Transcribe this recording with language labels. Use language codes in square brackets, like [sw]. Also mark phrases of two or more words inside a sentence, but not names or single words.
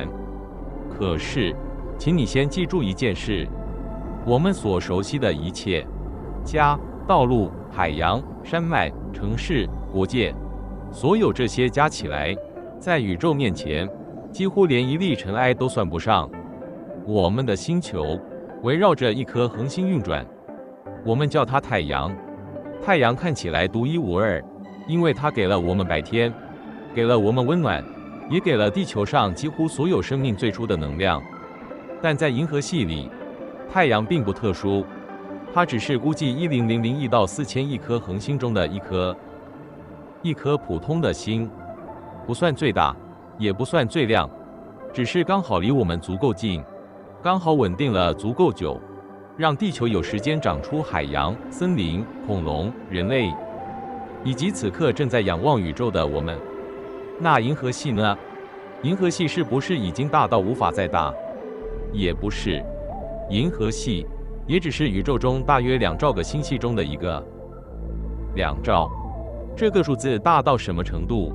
[zh] 可是，請你先記住一件事：我們所熟悉的一切，家、道路、海洋、山脈、城市、國界，所有這些加起來，在宇宙面前，幾乎連一粒塵埃都算不上。我們的星球圍繞着一顆恆星運轉，我們叫它太陽。太陽看起來獨一無二，因為它給了我們白天，給了我們溫暖，也給了地球上幾乎所有生命最初的能量。但在銀河系裡，太陽並不特殊，它只是估計10000億到4000億顆恆星中的一顆普通的星，不算最大，也不算最亮，只是剛好離我們足夠近，剛好穩定了足夠久，讓地球有時間長出海洋、森林、恐龍、人類，以及此刻正在仰望宇宙的我們。那銀河系呢？銀河系是不是已經大到無法再大？也不是，銀河系也只是宇宙中大約2兆個星系中的一個。2兆，這個數字大到什麼程度？